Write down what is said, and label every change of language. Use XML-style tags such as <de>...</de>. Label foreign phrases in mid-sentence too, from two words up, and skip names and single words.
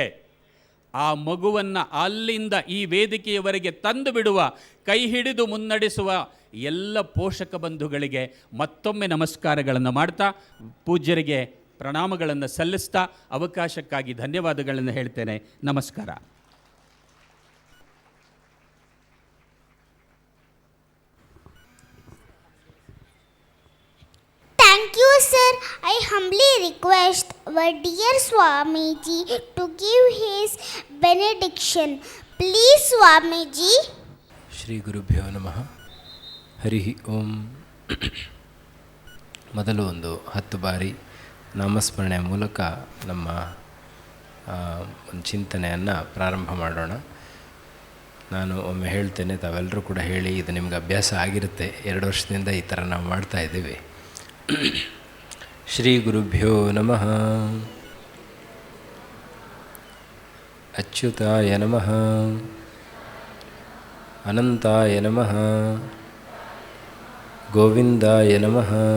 <kn>ಆ ಮಗುವನ್ನು ಅಲ್ಲಿಂದ ಈ ವೇದಿಕೆಯವರೆಗೆ ತಂದು ಬಿಡುವ, ಕೈ ಹಿಡಿದು ಮುನ್ನಡೆಸುವ ಎಲ್ಲ ಪೋಷಕ ಬಂಧುಗಳಿಗೆ ಮತ್ತೊಮ್ಮೆ ನಮಸ್ಕಾರಗಳನ್ನು ಮಾಡ್ತಾ, ಪೂಜ್ಯರಿಗೆ ಪ್ರಣಾಮಗಳನ್ನು ಸಲ್ಲಿಸ್ತಾ, ಅವಕಾಶಕ್ಕಾಗಿ ಧನ್ಯವಾದಗಳನ್ನು ಹೇಳ್ತೇನೆ. ನಮಸ್ಕಾರ.</kn> <en>Thank you, sir. I humbly request our dear Swamiji to give his benediction. Please, Swamiji.</en> <sa>ಶ್ರೀ ಗುರುಭ್ಯೋ ನಮಃ. ಹರಿ ಓಂ.</sa> <kn>ಮೊದಲು ಒಂದು 10 ಬಾರಿ ನಾಮಸ್ಮರಣೆಯ ಮೂಲಕ ನಮ್ಮ ಒಂದು ಚಿಂತನೆಯನ್ನು ಪ್ರಾರಂಭ ಮಾಡೋಣ. ನಾನು ಒಮ್ಮೆ ಹೇಳ್ತೇನೆ, ತಾವೆಲ್ಲರೂ ಕೂಡ ಹೇಳಿ. ಇದು ನಿಮ್ಗೆ ಅಭ್ಯಾಸ ಆಗಿರುತ್ತೆ, 2 ವರ್ಷದಿಂದ ಈ ಥರ ನಾವು ಮಾಡ್ತಾ ಇದ್ದೀವಿ.</kn> <sa>ಶ್ರೀ ಗುರುಭ್ಯೋ ನಮಃ. ಅಚ್ಯುತಾಯ ನಮಃ. ಅನಂತಾಯ ನಮಃ. ಗೋವಿಂದಾಯ ನಮಃ.</sa>